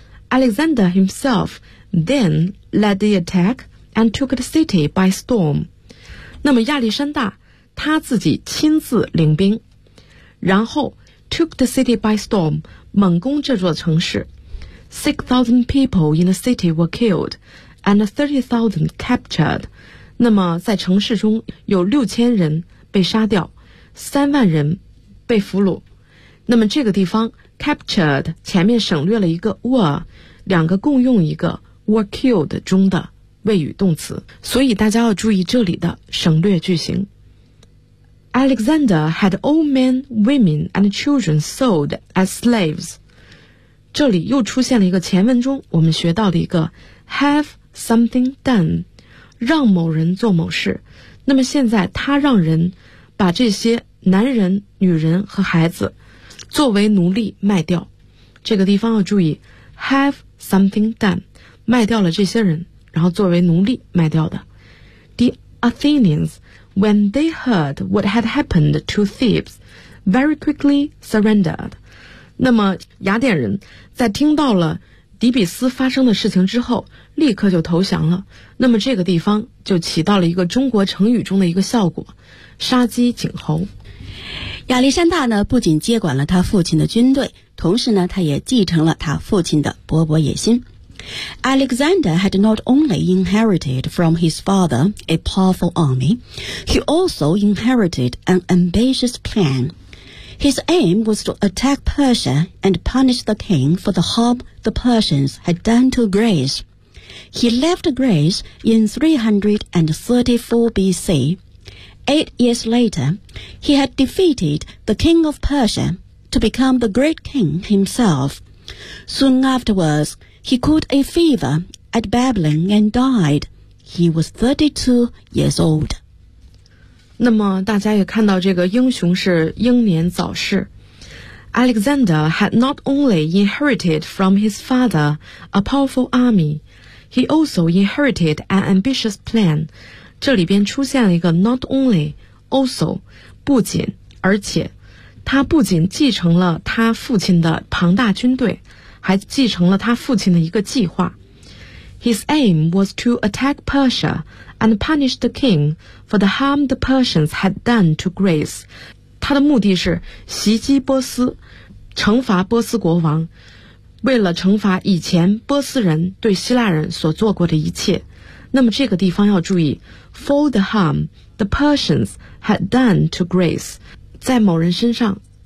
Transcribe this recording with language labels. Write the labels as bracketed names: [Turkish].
[English] Alexander himself then led the attack and took the city by storm. [Chinese] 那么亚历山大他自己亲自领兵，然后 [English] took the city by storm, [Chinese] 猛攻这座城市。 [English] 6,000 people in the city were killed and 30,000 captured. [Chinese] 那么在城市中有6000人被杀掉，3万人被俘虏。那么这个地方 [English] captured [Chinese] 前面省略了一个 [English] were, [Chinese] 两个共用一个 [English] were killed [Chinese] 中的谓语动词，所以大家要注意这里的省略句型。 [English] Alexander had old men, women, and children sold as slaves. [Chinese] 这里又出现了一个前文中我们学到的一个 [English] have something done, [Chinese] 让某人做某事。那么现在他让人把这些男人、女人和孩子作为奴隶卖掉。这个地方要注意 [English] have something done, [Chinese] 卖掉了这些人，然后作为奴隶卖掉的。 [English] The Athenians,When they heard what had happened to Thebes, very quickly surrendered. [Chinese] 那么雅典人在听到了底比斯发生的事情之后立刻就投降了。那么这个地方就起到了一个中国成语中的一个效果，杀鸡儆猴。亚历山大呢，不仅接管了他父亲的军队，同时呢，他也继承了他父亲的勃勃野心。 [English] Alexander had not only inherited from his father a powerful army, he also inherited an ambitious plan. His aim was to attack Persia and punish the king for the harm the Persians had done to Greece. He left Greece in 334 BC. 8 years later, he had defeated the king of Persia to become the great king himself. Soon afterwards,He caught a fever at Babylon and died. He was 32 years old. [Chinese] 那么大家也看到这个英雄是英年早逝。 [English] Alexander had not only inherited from his father a powerful army, he also inherited an ambitious plan. [Chinese] 这里边出现了一个 [English] not only, also, [Chinese] 不仅而且他不仅继承了他父亲的庞大军队，还继承了他父亲的一个计划。 [English] His aim was to attack Persia and punish the king for the harm the Persians had done to Greece. [Chinese] 他的目的是袭击波斯，惩罚波斯国王，为了惩罚以前波斯人对希腊人所做过的一切。那么这个地方要注意 [English] for the harm the Persians had done to Greece, [Chinese] 在某人身上。